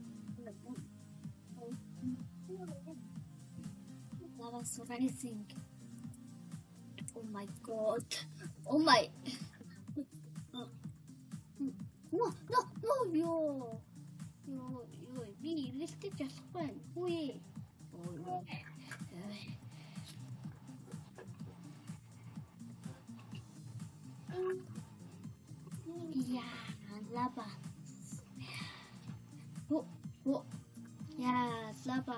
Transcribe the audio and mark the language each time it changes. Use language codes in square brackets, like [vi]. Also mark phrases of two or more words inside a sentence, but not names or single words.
[en] That was so rising. Oh my god. Oh my. No, no, no, [mn] би эргэлдэж болохгүй. Үгүй. [en] Yeah, lava. Oh, yeah, lava.